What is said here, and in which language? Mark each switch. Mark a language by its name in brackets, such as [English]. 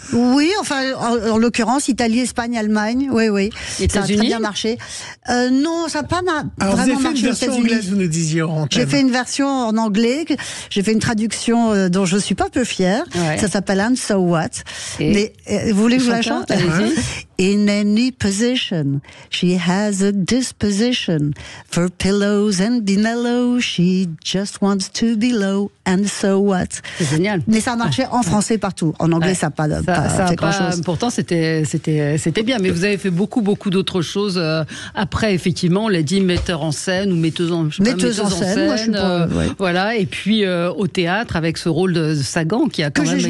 [French] Oui, enfin, en l'occurrence, Italie, Espagne, Allemagne. Oui. Ça a très bien marché. Non, ça n'a pas vraiment marché aux États-Unis. Vous avez fait une version anglaise, vous nous disiez en thème. J'ai fait une version en anglais. J'ai fait une traduction dont je suis pas peu fière. Ouais. Ça s'appelle And So What. Mais vous voulez que je la chante? [English] In any position, she has a disposition for pillows and dinello. She just wants to be low. And so what? [French] C'est génial. Mais ça marchait en français partout. En anglais, ça n'a pas fait grand-chose. Pourtant, c'était bien. Mais vous avez fait beaucoup d'autres choses après, effectivement. On l'a dit, metteur en scène ou metteuse en scène. Moi, je suis pas, voilà. Et puis au théâtre avec ce rôle de Sagan qui a quand même été...